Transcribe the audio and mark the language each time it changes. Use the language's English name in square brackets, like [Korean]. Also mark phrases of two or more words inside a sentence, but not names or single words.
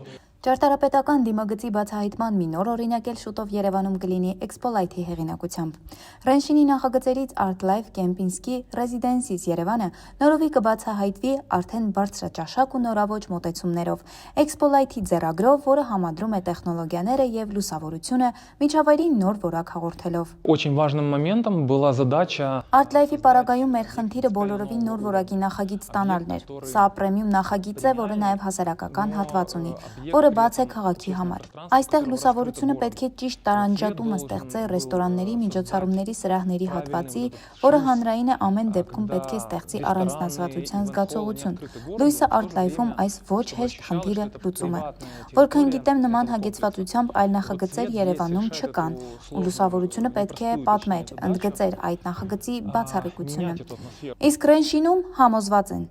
[Armenian] Ճարտարապետական դիմագծի բացահայտման մի նոր օրինակ էլ շուտով Երևանում կլինի Expo Light-ի հեղինակությամբ։ Ռենշինի նախագծերից Art Life Kempinski Residences Երևանը նորովի կբացահայտվի արդեն բարձրաճաշակ ու նորաոճ մոտեցումներով։ Expo Light-ի ձեռագրով, որը համադրում է տեխնոլոգիաները եւ լուսավորությունը միջավայրի նոր որակ հաղորդելով։ [Russian] Очень важным моментом была задача [Armenian] Art Life-ի պարագայում մեր խնդիրը բոլորովին նոր որակի նախագիծ ստանալն էր։ Սա պրեմիում նախագիծ է, որը նաեւ հասարակական հատված ունի, որը բաց է քաղաքի համար։ Այստեղ լուսավորությունը պետք է ճիշտ տարանջատումը ստեղծել ռեստորանների, միջոցառումների սրահների հատվածի, որը հանրային է ամեն դեպքում պետք է ստեղծի առանձնացվածության զգացողություն։ Լույսը Art Life-ում այս ոչ հեշտ խնդիրը լուծում է։ Որքան գիտեմ, նման հագեցվածությամբ այլ նախագծեր Երևանում չկան, ու լուսավորությունը պետք է պատմեր, ընդգծեր այդ նախագծի բացառիկությունը։ Իսկ Ռենշինում համոզված են։